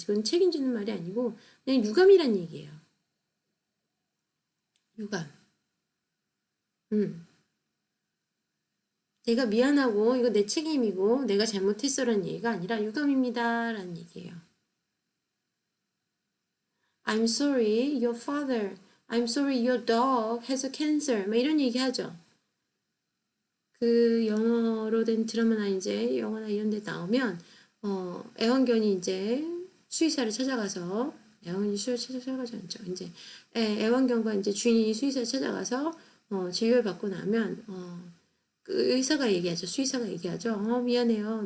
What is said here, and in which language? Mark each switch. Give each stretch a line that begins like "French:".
Korean: 그건 책임지는 말이 아니고 그냥 유감이란 얘기예요. 유감. 내가 미안하고 이거 내 책임이고 내가 잘못했어라는 얘기가 아니라 유감입니다 라는 얘기예요.
English: I'm sorry, your father. I'm sorry, your dog has a cancer.
Korean: 막 이런 얘기 하죠. 그 영어로 된 드라마나 이제 영화나 이런 데 나오면 애완견이 이제 수의사를 찾아가서, 애완견이 수의사를 찾아가지 않죠. 이제 애완견과 이제 주인이 수의사를 찾아가서 진료를 받고 나면 그 의사가 얘기하죠. 수의사가 얘기하죠. 미안해요.